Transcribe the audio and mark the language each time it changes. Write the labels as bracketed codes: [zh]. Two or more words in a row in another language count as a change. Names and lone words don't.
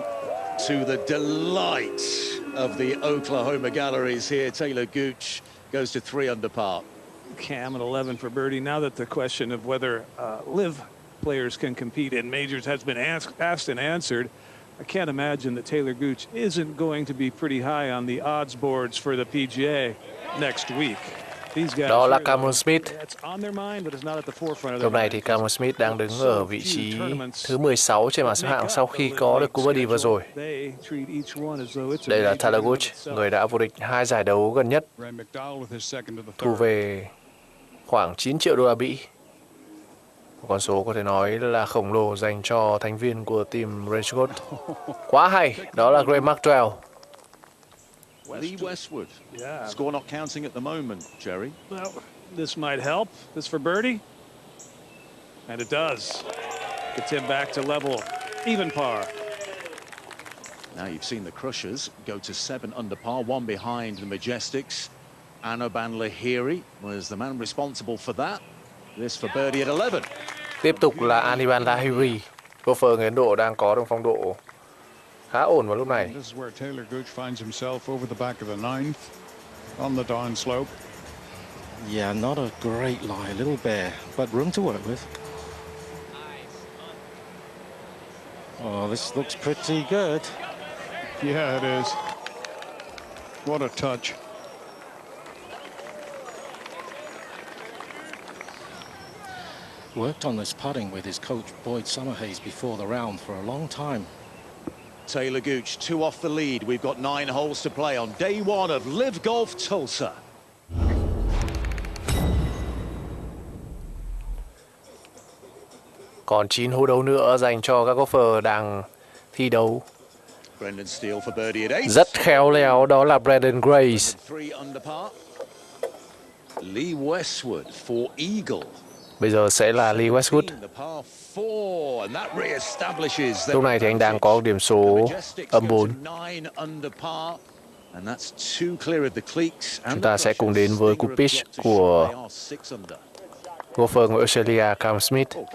[en] To the delight of the Oklahoma galleries here, Taylor Gooch goes to 3 under par. Cam at 11 for birdie. Now that the question of whether LIV players can compete in majors has been asked and answered, I can't imagine that Taylor Gooch isn't going to be pretty high on the odds boards for the PGA next week. [vi] Đó là Cameron Smith. Lúc này thì Cameron Smith đang đứng ở vị trí thứ 16 trên bảng xếp hạng sau khi có được cú birdie vừa rồi. Đây là Taylor Gooch, người đã vô địch 2 giải đấu gần nhất, thu về khoảng 9 triệu đô la Mỹ. Một con số có thể nói là khổng lồ dành cho thành viên của team Range Golf. Quá hay, đó là Graham Maxwell. Lee Westwood. [en] Score not counting at the moment, Jerry. Well, this might help. This for birdie. And it does. Gets him back to level, even par. Now you've seen the Crushers go to 7 under par, one behind the Majestics. Anibal Lahiri was the man responsible for that. This for birdie at 11. [vi] Tiếp tục là Anibal Lahiri. Golfer người Ấn Độ đang có được phong độ khá ổn vào lúc này. [en] This is where Taylor Gooch finds himself over the back of the 9th on the down slope. Yeah, not a great lie, a little bare, but room to work with. Oh, this looks pretty good. Yeah, it is. What a touch. Worked on this putting with his coach Boyd Summerhays before the round for a long time. Taylor Gooch, 2 off the lead. We've got 9 holes to play on day 1 of LIV Golf Tulsa. [vi] Còn 9 hố đấu nữa dành cho các golfer đang thi đấu. [en] Branden Steele for birdie at 8. [vi] Rất khéo léo, đó là Branden Grace. [en] 3 under par. Lee Westwood for eagle. [vi] Bây giờ sẽ là Lee Westwood. Lúc này thì anh đang có điểm số âm 4. Chúng ta sẽ cùng đến với cú pitch của golfer người Australia Cam Smith.